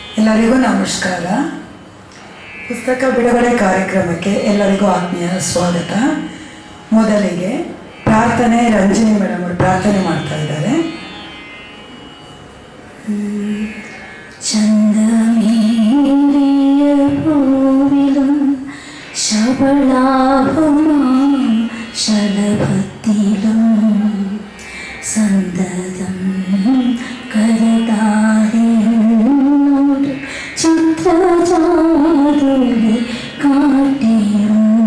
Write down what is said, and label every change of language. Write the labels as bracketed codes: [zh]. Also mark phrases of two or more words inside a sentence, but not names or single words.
[kn] ಎಲ್ಲರಿಗೂ ನಮಸ್ಕಾರ. ಪುಸ್ತಕ ಬಿಡುಗಡೆ ಕಾರ್ಯಕ್ರಮಕ್ಕೆ ಎಲ್ಲರಿಗೂ ಆತ್ಮೀಯ ಸ್ವಾಗತ. ಮೊದಲಿಗೆ ಪ್ರಾರ್ಥನೆ, ರಂಜಿನಿ ಮೇಡಮ್ ಅವರು ಪ್ರಾರ್ಥನೆ ಮಾಡ್ತಾ ಇದ್ದಾರೆ. [ml] ചന്ദമേറിയ പൂവിലും ശബളാഭമാം ശലഭത്തിലും സന്തതം കരതാരിനോട് ചിത്രജാതുലി കാട്ടിയും